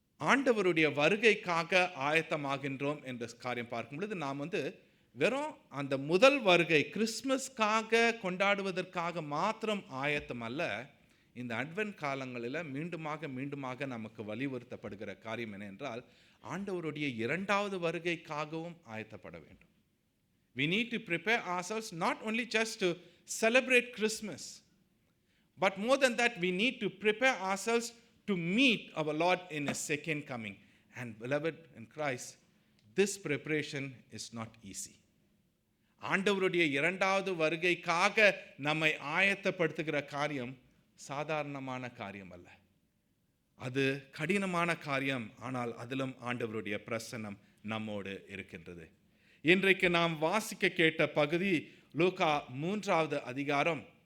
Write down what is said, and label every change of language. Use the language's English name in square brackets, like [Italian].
[Tamil] ஆண்டவருடைய வருகைக்காக ஆயத்தமாகின்றோம் என்ற காரியம் பார்க்கும் பொழுது நாம் வெறும் அந்த முதல் வருகை கிறிஸ்மஸ்க்காக கொண்டாடுவதற்காக மாத்திரம் ஆயத்தம் அல்ல, இந்த அட்வென்ட் காலங்களில் மீண்டுமாக நமக்கு வலியுறுத்தப்படுகிற காரியம் என்ன என்றால், ஆண்டவருடைய இரண்டாவது வருகைக்காகவும் ஆயத்தப்பட வேண்டும். [English] We need to prepare ourselves not only just to celebrate Christmas, but more than that, we need to prepare ourselves to meet our Lord in His second coming. And beloved in Christ, this preparation is not easy. [Tamil] ஆண்டவருடைய இரண்டாவது வருகைக்காக நம்மை ஆயத்தப்படுத்துகிற காரியம் சாதாரணமான காரியம் அல்ல, அது கடினமான காரியம். ஆனால் அதிலும் ஆண்டவருடைய பிரசன்னம் நம்மோடு இருக்கின்றது. இன்றைக்கு நாம் வாசிக்க கேட்ட பகுதி லூக்கா 3வது அதிகாரம்.